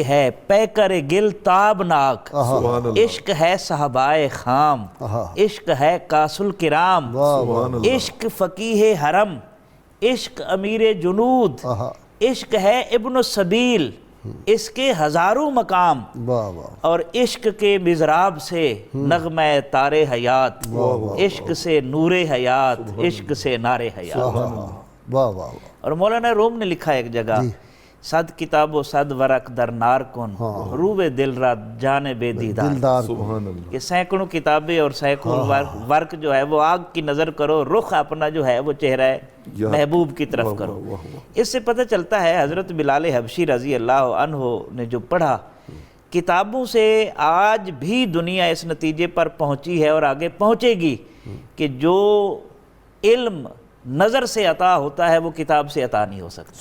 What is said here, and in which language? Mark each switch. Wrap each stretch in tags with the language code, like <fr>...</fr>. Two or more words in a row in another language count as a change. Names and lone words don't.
<ur>ہے پیکر گل تابناک، عشق ہے صحابہ خام، عشق ہے</ur> <ar>کاس الکرام،</ar> <ur>عشق فقیہ حرم، عشق امیر جنود، عشق ہے</ur> <ar>ابن السبیل،</ar> <ur>اس کے ہزاروں مقام، اور عشق کے مضراب سے نغمہ تار حیات، عشق سے نور حیات، عشق سے نار حیات۔ اور مولانا روم نے لکھا ایک جگہ</ur> <fa>صد کتاب و صد ورق در نار کن روبے دل را جان بے دیدار.</fa> <ar>سبحان اللہ.</ar> <ur>کہ سینکڑوں کتابیں اور سینکڑوں ورق جو ہے وہ آگ کی نظر کرو، رخ اپنا جو ہے وہ چہرہ محبوب کی طرف کرو. اس سے پتہ چلتا ہے حضرت بلال حبشی</ur> <ar>رضی اللہ عنہ</ar> <ur>نے جو پڑھا، کتابوں سے آج بھی دنیا اس نتیجے پر پہنچی ہے اور آگے پہنچے گی کہ جو علم نظر سے عطا ہوتا ہے وہ کتاب سے عطا نہیں ہو سکتا.</ur>